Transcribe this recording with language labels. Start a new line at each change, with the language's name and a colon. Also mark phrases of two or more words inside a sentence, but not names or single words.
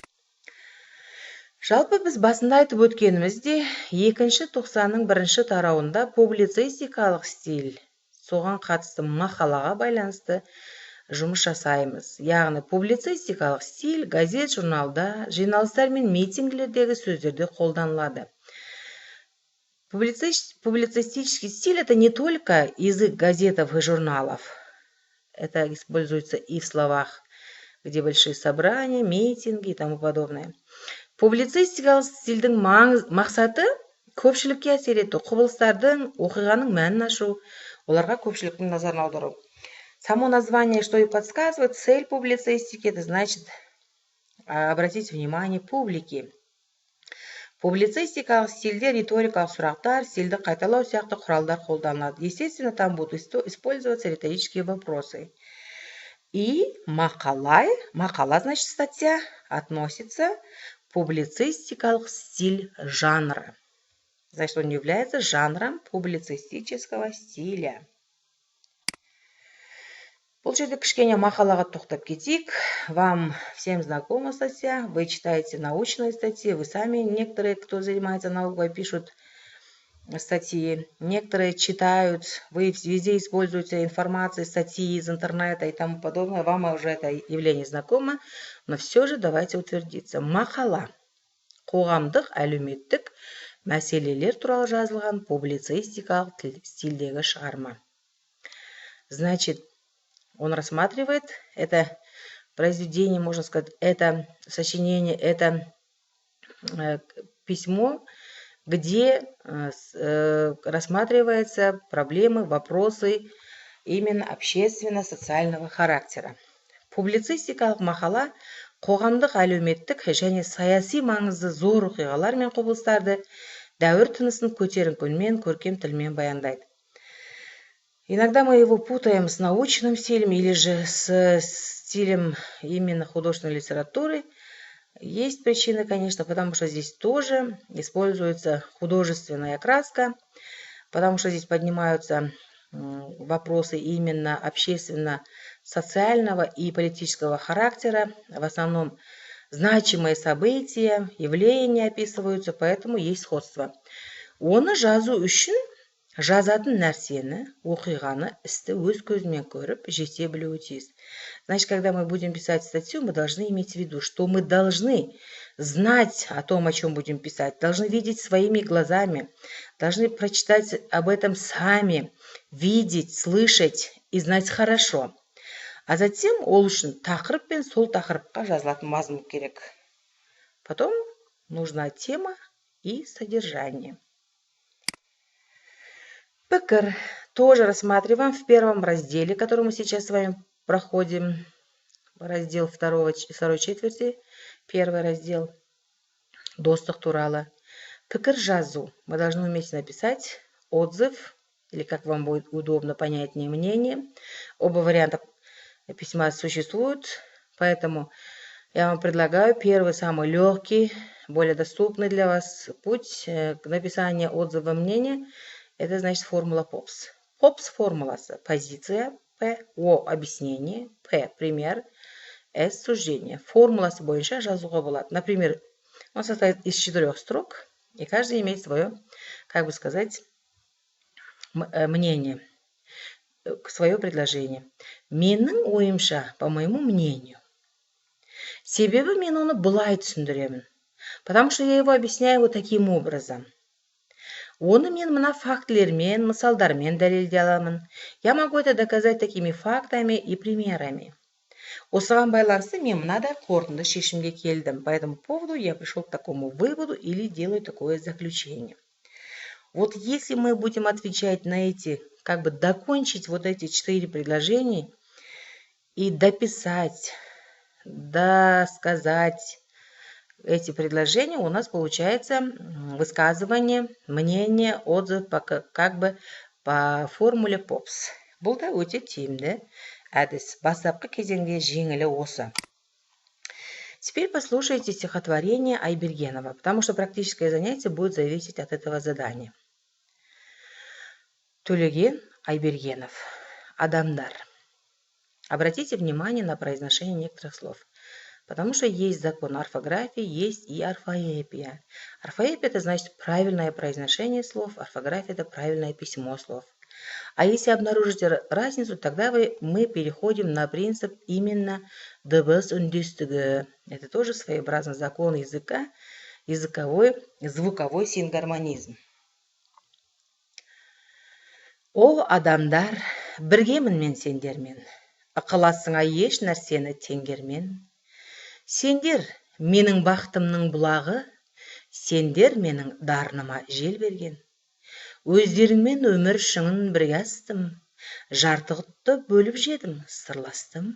Kazakh: Жалпы біз басында айтып өткенімізде, екінші тоқсанның бірінші тарауында публицистикалық стиль, соған қатысты мақалаға байланысты жұмыс жасаймыз. Яғни публицистикалық стиль газет, журналда, жиналыстар мен митингілердегі сөздерде қолданылады.
Russian: Публицистический стиль – это не только язык газетов и журналов. Это используется и в словах, где большие собрания, митинги и тому подобное.
Kazakh: Публицистикалық стильдің мақсаты көпшілікке әсер ету, құбылыстардың, оқиғаның мәнін ашу, оларға көпшіліктің назарын аудару.
Russian: Само название, что и подсказывает, цель публицистики, это значит обратить внимание публики.
Kazakh: Публицистикалық стильде риторикалық сұрақтар, стильді қайталау сияқты құралдар қолданылады.
Russian: Естественно, там будут использоваться риторические вопросы. И мақала, значит, статья, относится
Kazakh: публицистикалық стиль жанры.
Russian: Значит, он является жанром публицистического стиля.
Kazakh: Бұл жерде кішкене мақалаға тоқтап кетейік.
Russian: Вам всем знакома статья, вы читаете научные статьи, вы сами, некоторые, кто занимается наукой, пишут статьи, некоторые читают, вы везде используете информацию, статьи из интернета и тому подобное, вам уже это явление знакомо, но все же давайте утвердиться.
Kazakh: Мақала қоғамдық, әлеуметтік мәселелер туралы жазылған публицистикалық стильдегі шығарма.
Russian: Значит, он рассматривает это произведение, можно сказать, это сочинение, это письмо, где рассматриваются проблемы, вопросы именно общественно-социального характера.
Kazakh: Публицистикалық мақала қоғамдық, әлеуметтік және саяси маңызы зор оқиғалар мен құбылыстарды дәуір тынысын көтеріңкі үнмен, көркем тілмен баяндайды.
Russian: Иногда мы его путаем с научным стилем или же с стилем именно художественной литературы. Есть причины, конечно, потому что здесь тоже используется художественная краска, потому что здесь поднимаются вопросы именно общественно-социального и политического характера. В основном значимые события, явления описываются, поэтому есть сходство.
Kazakh: Оны жазу үшін жазатын нәрсені, оқиғаны, істі өз көзімен көріп, жете білуі тиіс.
Russian: Значит, когда мы будем писать статью, мы должны иметь в виду, что мы должны знать о том, о чем будем писать, должны видеть своими глазами, должны прочитать об этом сами, видеть, слышать и знать хорошо. А затем
Kazakh: ол үшін тақырып пен сол тақырыпқа жазылатын мазмұн керек.
Russian: Потом нужна тема и содержание. Пікір тоже рассматриваем в первом разделе, который мы сейчас с вами проходим. Раздел второй четверти, первый раздел.
Kazakh: Достық туралы. Пікір жазу.
Russian: Мы должны уметь написать отзыв, или как вам будет удобно понятнее мнение. Оба варианта письма существуют, поэтому я вам предлагаю первый, самый легкий, более доступный для вас путь к написанию отзыва мнения. Это значит формула ПОПС.
Kazakh: ПОПС формуласы.
Russian: Позиция, П, О объяснение, П пример, С суждение.
Kazakh: Формуласы бойынша жазуға болады.
Russian: Например, он состоит из 4 строк, и каждый имеет свое, как бы сказать, мнение, свое предложение.
Kazakh: Менің ойымша,
Russian: по моему мнению.
Kazakh: Себебі мен оны былай түсіндіремін.
Russian: Потому что я его объясняю вот таким образом.
Kazakh: Оны мен мына фактілермен, мысалдармен дәлелдей аламын.
Russian: Я могу это доказать такими фактами и примерами.
Kazakh: Осыған байланысты мен мынадай қорытынды шешімге келдім.
Russian: По этому поводу я пришел к такому выводу или делаю такое заключение. Вот если мы будем отвечать на эти, как бы докончить вот эти 4 предложения и дописать, досказать эти предложения, у нас получается высказывание, мнение, отзыв как бы по формуле ПОПС.
Kazakh: Бұл да өте тиімді әдіс. Бастапқы кезеңде жеңілі осы.
Russian: Теперь послушайте стихотворение Айбергенова, потому что практическое занятие будет зависеть от этого задания.
Kazakh: Төлеген Айбергенов. Адамдар.
Russian: Обратите внимание на произношение некоторых слов. Потому что есть закон орфографии, есть и орфоэпия. Орфоэпия – это значит правильное произношение слов, орфография – это правильное письмо слов. А если обнаружите разницу, тогда мы переходим на принцип именно
Kazakh: дыбыс үндестігі.
Russian: Это тоже своеобразный закон языка, языковой, звуковой сингармонизм.
Kazakh: О адамдар, біргемін мен сендермен, ықыласыңа еш нәрсені теңгермен. Сендер менің бақытымның бұлағы, сендер менің дарыныма жел берген. Өздеріңмен өмір шыңын бірге астым, жартығытты бөліп жедім, сырластым.